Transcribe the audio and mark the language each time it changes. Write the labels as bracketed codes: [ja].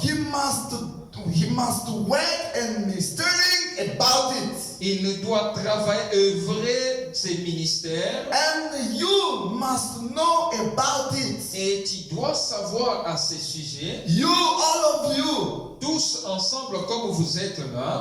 [en] He must work and ministering about it. [fr] il doit travailler, œuvrer ses ministères. [en] And you must know about it. [fr] Et tu dois savoir à ce sujet, [en] You, all of you, [fr] tous ensemble comme vous êtes là,